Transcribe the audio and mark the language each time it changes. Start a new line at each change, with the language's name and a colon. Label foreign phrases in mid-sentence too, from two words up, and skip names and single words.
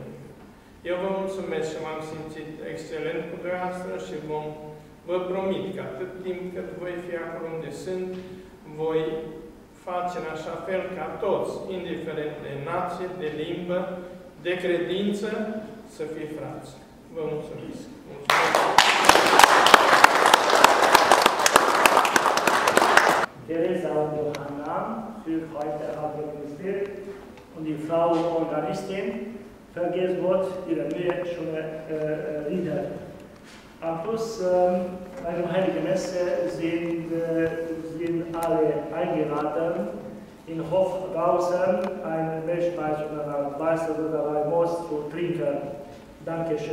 Romanian: Eu vă mulțumesc și m-am simțit excelent cu dumneavoastră și vă promit că atât timp cât voi fi acolo unde sunt, voi face în așa fel ca toți, indiferent de nație, de limbă, de credință, să fie frați. Vă mulțumesc!
German: Teresa und Johanna führt heute Abendgottesdienst und die Frau Organistin vergisst Gott ihre Mühe, schöne Lieder. Am Schluss einer Heiligen Messe sind alle eingeladen, in Hofgausen ein Milchspeise oder ein Weißer oder ein Most zu trinken.